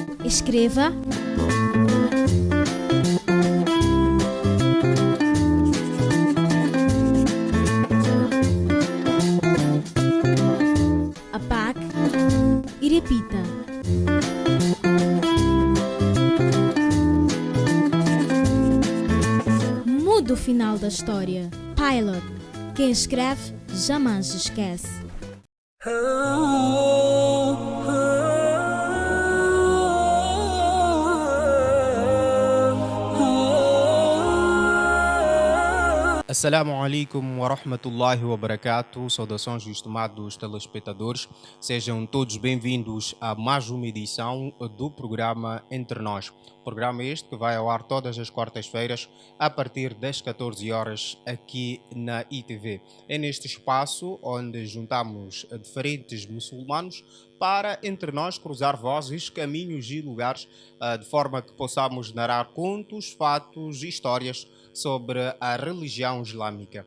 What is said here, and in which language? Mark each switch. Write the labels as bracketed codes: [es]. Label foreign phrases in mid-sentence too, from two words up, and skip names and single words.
[pt] Escreva, apague e repita. Mude o final da história. Pilot. Quem escreve jamais esquece. [ar] السلام عليكم ورحمة الله وبركاته. [pt] Saudações, estimados telespectadores. Sejam todos bem-vindos a mais uma edição do programa Entre Nós. Programa este que vai ao ar todas as quartas-feiras a partir das 14 horas aqui na ITV. É neste espaço onde juntamos diferentes muçulmanos para entre nós cruzar vozes, caminhos e lugares de forma que possamos narrar contos, fatos e histórias sobre a religião islâmica.